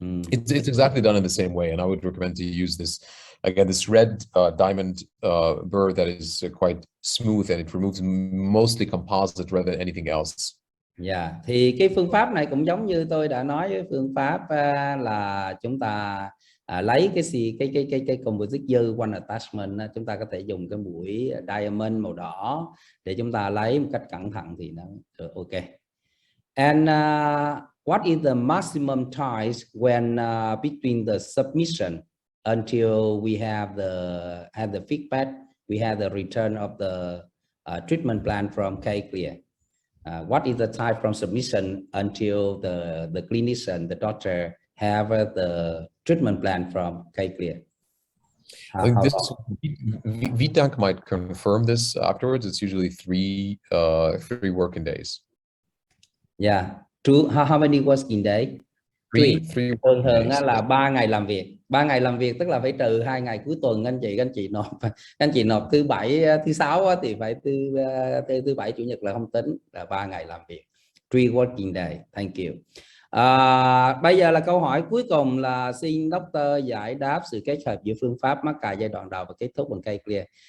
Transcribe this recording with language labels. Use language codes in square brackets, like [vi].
[en] It's exactly done in the same way, and I would recommend to use this again, this red diamond burr that is quite smooth, and it removes mostly composite rather than anything else. [vi] Dạ, thì cái phương pháp này cũng giống như tôi đã nói với phương pháp là chúng ta lấy cái composite dư quanh attachment, chúng ta có thể dùng cái mũi diamond màu đỏ để chúng ta lấy một cách cẩn thận thì nó được ok. [en] And what is the maximum time when between the submission until we have the feedback, we have the return of the treatment plan from KClear? What is the time from submission until the clinician, the doctor, have the treatment plan from KClear? I think VTank might confirm this afterwards. It's usually three working days. Yeah, how many working days? Three [vi] Thường là 3 ngày làm việc. 3 ngày làm việc tức là phải trừ 2 ngày cuối tuần anh chị nộp thứ bảy, thứ sáu thì phải thứ bảy chủ nhật là không tính, là 3 ngày làm việc. [en] 3 working day. Thank you. [vi] Bây giờ là câu hỏi cuối cùng, là xin doctor giải đáp sự kết hợp giữa phương pháp mắc cài giai đoạn đầu và kết thúc bằng KClear.